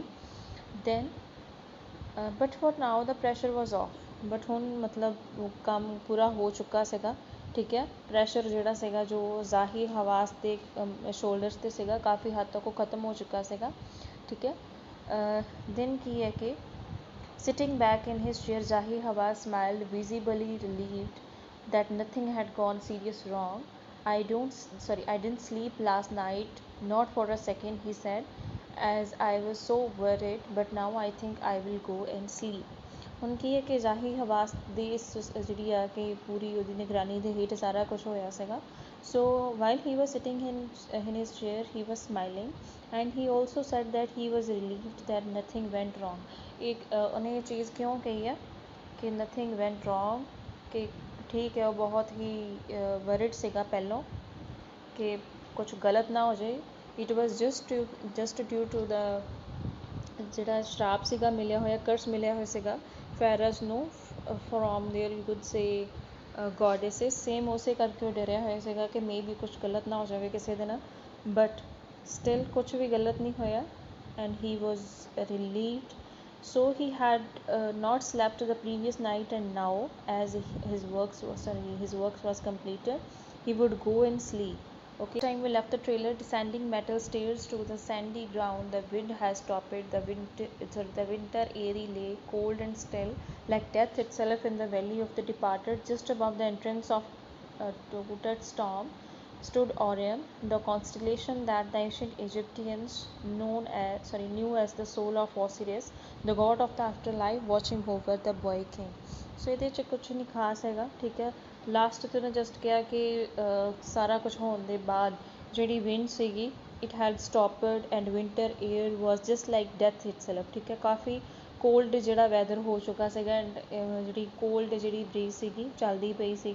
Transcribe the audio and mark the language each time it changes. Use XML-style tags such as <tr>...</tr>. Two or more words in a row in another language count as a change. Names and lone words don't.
<en>then but for now the pressure was off,</en> <pa>ਬਟ ਹੁਣ ਮਤਲਬ ਉਹ ਕੰਮ ਪੂਰਾ ਹੋ ਚੁੱਕਾ ਸੀਗਾ, ਠੀਕ ਹੈ। ਪ੍ਰੈਸ਼ਰ ਜਿਹੜਾ ਸੀਗਾ ਜੋ ਜ਼ਾਹਿਰ ਹਵਾਸ ਦੇ ਸ਼ੋਲਡਰਸ 'ਤੇ ਸੀਗਾ, ਕਾਫੀ ਹੱਦ ਤੱਕ ਉਹ ਖਤਮ ਹੋ ਚੁੱਕਾ ਸੀਗਾ, ਠੀਕ ਹੈ।</pa> <en>ਦੈਨ</en> <pa>ਕੀ ਹੈ ਕਿ</pa> <en>sitting back in his chair, Zahi Hawass smiled, visibly relieved that nothing had gone serious wrong. I didn't sleep last night, not for a second, he said, as I was so worried, but now I think I will go and sleep.</en> <pa>ਹੁਣ ਕੀ ਹੈ ਕਿ ਜ਼ਾਹਿਰ ਹਵਾਸ ਦੀ ਜਿਹੜੀ ਆ ਕਿ ਪੂਰੀ ਉਹਦੀ ਨਿਗਰਾਨੀ ਦੇ ਹੇਠ ਸਾਰਾ ਕੁਛ ਹੋਇਆ ਸੀਗਾ।</pa> <en>so while he was sitting in his chair, he was smiling, and he also said that he was relieved that nothing went wrong.</en> <pa>ਉਹਨੇ ਇਹ ਚੀਜ਼ ਕਿਉਂ ਕਹੀ ਹੈ ਕਿ</pa> <en>nothing went wrong,</en> <pa>ਕਿ ਠੀਕ ਹੈ ਉਹ ਬਹੁਤ ਹੀ ਵਰਿਡ ਸੀਗਾ ਪਹਿਲੋਂ ਕਿ ਕੁਛ ਗਲਤ ਨਾ ਹੋ ਜਾਏ।</pa> <en>it was just due to</en> <pa>ਦਾ ਜਿਹੜਾ ਸ਼ਰਾਪ ਸੀਗਾ ਮਿਲਿਆ ਹੋਇਆ, ਕਰਸ ਮਿਲਿਆ ਹੋਇਆ ਸੀਗਾ ਫੈਰਸ ਨੂੰ</pa> <en>from there you could say</en> <pa>ਗੋਡੇਸਿਸ, ਸੇਮ ਉਸੇ ਕਰਕੇ ਉਹ ਡਰਿਆ ਹੋਇਆ ਸੀਗਾ ਕਿ ਮੇ ਵੀ ਕੁਛ ਗਲਤ ਨਾ ਹੋ ਜਾਵੇ ਕਿਸੇ ਦੇ ਨਾਲ,</pa> <en>but still</en> <pa>ਕੁਛ ਵੀ ਗਲਤ ਨਹੀਂ ਹੋਇਆ,</pa> <en>and he was relieved. So he had not slept the previous night, and now as his works was completed, he would go and sleep. Okay, time we left the trailer, descending metal stairs to the sandy ground. The wind has stopped. The winter airy lay cold and still, like death itself in the valley of the departed. Just above the entrance of Tut's tomb stood Orion, the constellation that the ancient Egyptians knew as the soul of Osiris, the god of the afterlife, watching over the boy king.</en> <pa>So ਇਹਦੇ 'ਚ ਕੁਛ ਨਹੀਂ ਖਾਸ ਹੈਗਾ, ਠੀਕ ਹੈ। ਲਾਸਟ ਤੇ ਨਾ ਜਸਟ ਕਿਹਾ ਕਿ ਸਾਰਾ ਕੁਝ ਹੋਣ ਦੇ ਬਾਅਦ ਜਿਹੜੀ ਵਿੰਡ ਸੀਗੀ</pa> <en>it had stopped and winter air was just like death itself.</en> <pa>ਠੀਕ ਹੈ, ਕਾਫੀ ਕੋਲਡ ਜਿਹੜਾ ਵੈਦਰ ਹੋ ਚੁੱਕਾ ਸੀਗਾ ਐਂਡ ਜਿਹੜੀ ਕੋਲਡ ਜਿਹੜੀ ਬਰੀਜ਼ ਸੀਗੀ ਚੱਲਦੀ ਪਈ ਸੀਗੀ।</pa>